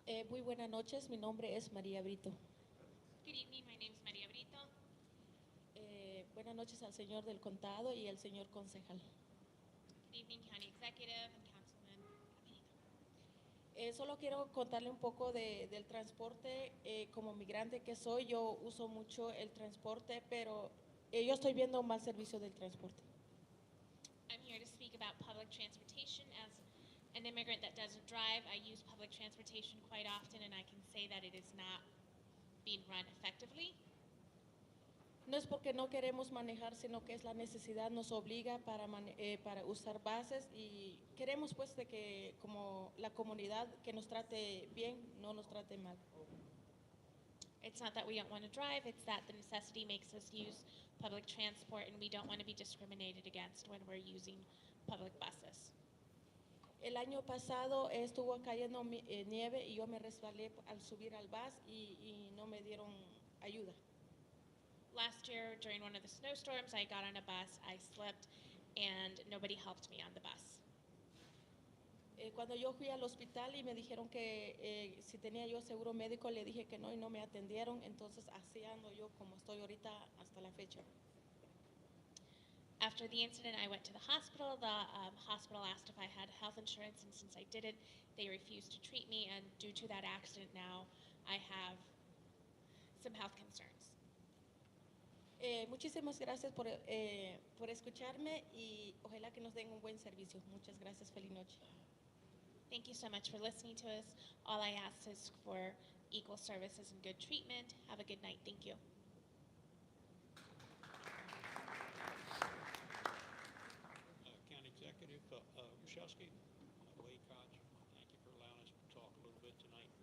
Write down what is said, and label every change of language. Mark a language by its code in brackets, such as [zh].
[es] Muy buenas noches, mi nombre es María Brito. [en] Good evening, my name is Maria Brito. [es] Buenas noches al señor del contado y al señor concejal. [en] Good evening, County Executive and Councilman. [es] Solo quiero contarle un poco del transporte. Como migrante que soy, yo uso mucho el transporte, pero yo estoy viendo un mal servicio del transporte. [en] I'm here to speak about public transportation. As an immigrant that doesn't drive, I use public transportation quite often, and I can say that it is not being run effectively. [es] No es porque no queremos manejar, sino que es la necesidad nos obliga para usar buses y queremos pues de que como la comunidad que nos trate bien, no nos trate mal. [en] It's not that we don't want to drive, it's that the necessity makes us use public transport, and we don't want to be discriminated against when we're using public buses. [es] El año pasado estuvo cayendo nieve y yo me resbalé al subir al bus y no me dieron ayuda. [en] Last year, during one of the snowstorms, I got on a bus, I slipped, and nobody helped me on the bus. [es] Cuando yo fui al hospital y me dijeron que si tenía yo seguro médico, le dije que no y no me atendieron, entonces así ando yo como estoy ahorita hasta la fecha. [en] After the incident, I went to the hospital. The hospital asked if I had health insurance, and since I didn't, they refused to treat me, and due to that accident now, I have some health concerns. [es] Muchísimas gracias por escucharme y ojalá que nos den un buen servicio. Muchas gracias. Feliz noche. [en] Thank you so much for listening to us. All I ask is for equal services and good treatment. Have a good night. Thank you. County Executive Olszewski, Wade Koch, thank you for allowing us to talk a little bit tonight.